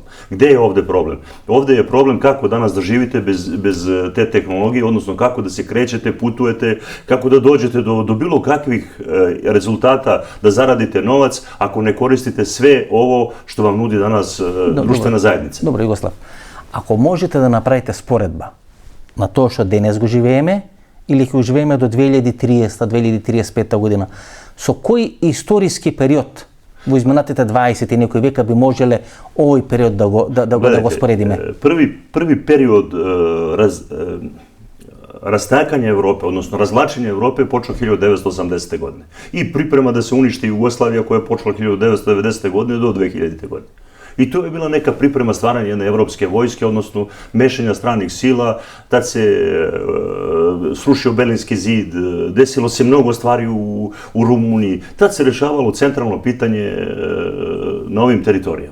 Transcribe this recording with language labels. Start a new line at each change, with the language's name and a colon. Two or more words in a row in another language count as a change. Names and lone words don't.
Serbian: Gde je ovde problem? Ovde je problem kako danas da živite bez te tehnologije, odnosno kako da se krećete, putujete, kako da dođete do bilo kakvih rezultata, da zaradite novac, ako ne koristite sve ovo što vam nudi danas društvena zajednica.
Macedonian: Добро, Југослав. Ако можете да направите споредба на тоа што денес го живееме или ќе го живееме до 2030-2035 година, со кој историски период во изминатите 20 и некои века би можеле овој период да го споредиме?
Serbian: Prvi period rastakanja Evrope, odnosno razvlačenja Evrope je počeo 1980. godine. I priprema da se uništi Jugoslavija koja je počela 1990. godine do 2000. godine. I to je bila neka priprema stvaranja jedne evropske vojske, odnosno mešanja stranih sila, tad se srušio Berlinski zid, desilo se mnogo stvari u Rumuniji, tad se rešavalo centralno pitanje na ovim teritorijama.